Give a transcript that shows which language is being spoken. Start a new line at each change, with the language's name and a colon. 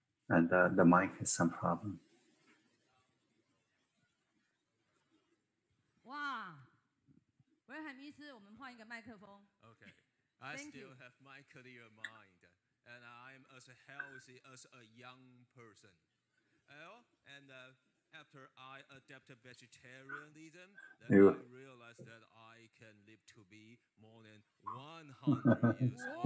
English: And the mic has some problem.
Chinese: 哇，维海医师，我们换一个麦克风。
English: Okay, I still have my clear mind, and I'm as healthy as a young person. And after I adopted vegetarianism, then I realized that I can live to be more than 100 years old.